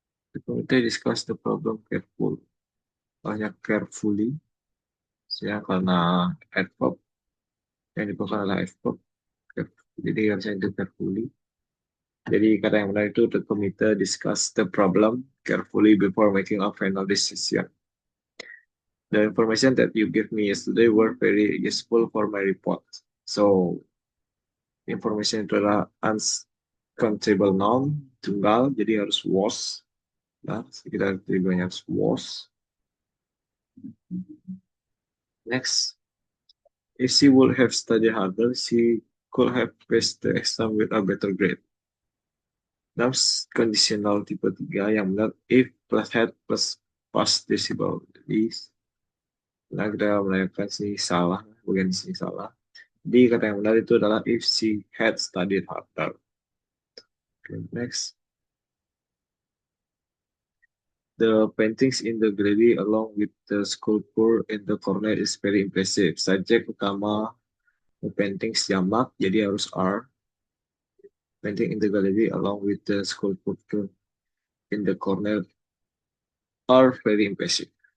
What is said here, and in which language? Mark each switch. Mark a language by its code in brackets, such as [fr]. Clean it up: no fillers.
[en] The committee discuss the problem careful, banyak carefully, [id] ya karena adverb yang dipakai adalah adverb, jadi harusnya itu [en] carefully. [id] Jadi kata yang benar itu [en] the committee discuss the problem carefully before making a final decision. The information that you gave me yesterday were very useful for my report. [id] So information itu adalah uncountable noun tunggal, jadi harus was. Nah, sekitar tujuannya harus was. [en] Next, if she would have studied harder, she could have passed the exam with a better grade. [id] Dalam conditional tipe 3 yang benar, [en] if plus had plus past participle. [id] Jadi, nah kita menanyakan sini salah, bagian sini salah. Jadi kata yang benar itu adalah [en] if she had studied harder. Okay, next. The paintings in the gallery along with the sculpture in the corner is very impressive. [id] Subjek utama paintings jamak, jadi harus are. [en] Painting in the gallery along with the sculpture in the corner are very impressive.